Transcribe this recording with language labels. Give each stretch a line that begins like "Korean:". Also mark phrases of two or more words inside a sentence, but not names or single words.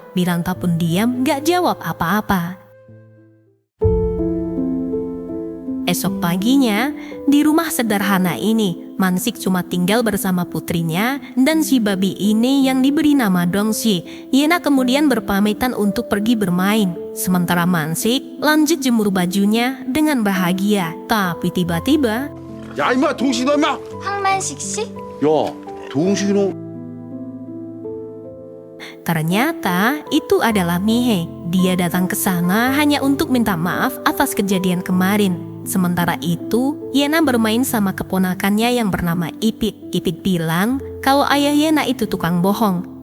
Indonesian: Milanta pun diam, gak jawab apa-apa. Esok paginya, di rumah sederhana ini, Mansik cuma tinggal bersama putrinya dan si babi ini yang diberi nama Dongsi. Yena kemudian berpamitan untuk pergi bermain. Sementara Mansik lanjut jemur bajunya dengan bahagia. Tapi tiba-tiba,
Korean: 야 임마 동식이 너 임마. 황만식 씨? 야 동식이 너.
Indonesian: ternyata itu adalah Mihe. Dia datang ke sana hanya untuk minta maaf atas kejadian kemarin. Sementara itu, Yena bermain sama keponakannya yang bernama Ipit. Ipit bilang kalau ayah Yena itu tukang bohong.